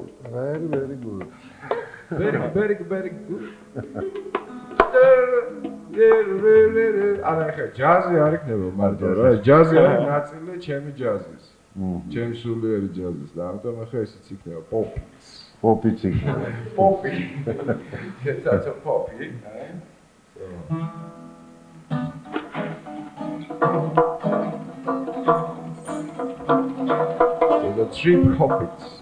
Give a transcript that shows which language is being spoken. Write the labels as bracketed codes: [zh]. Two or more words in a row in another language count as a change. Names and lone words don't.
[en] Very good. Very good. [ka] არა ხა ჯაზი არ იქნება მარტო რა ჯაზი არის ნაწილი ჩემი ჯაზის ჩემი სულიერი ჯაზის და ამიტომ ახლა ესეც იქნება პოპიც იქნება [en] პოპი that's a poppy so the three poppies